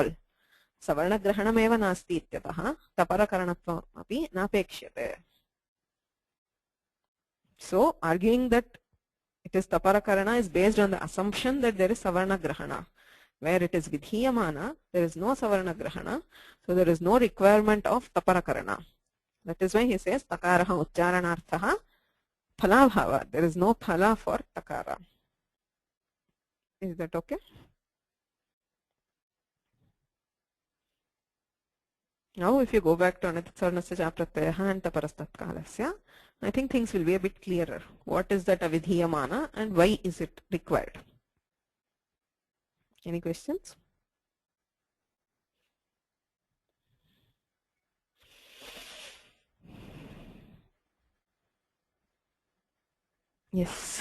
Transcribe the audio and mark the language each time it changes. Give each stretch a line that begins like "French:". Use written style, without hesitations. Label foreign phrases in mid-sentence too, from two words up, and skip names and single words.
Sanskrit: सवर्णग्रहणम् एव नास्ति इत्यतः तपरकरणत्वम् अपि नापेक्षते.
English: So arguing that it is taparakarana is based on the assumption that there is
Sanskrit: सवर्ण ग्रहण.
English: Where it is vidhiyamana, there is no
Sanskrit: सवर्ण ग्रहण,
English: so there is no requirement of taparakarana. That is why he says
Sanskrit: तकारः उच्चारणार्थः फलाभाव.
English: There is no phala for takara. Is that okay? Now if you go back to
Sanskrit: अनुदित् सवर्णस्य च प्रत्यय
English: and taparastatkalasya, I think things will be a bit clearer. What is that avidhiyamana and why is it required? Any questions? Yes.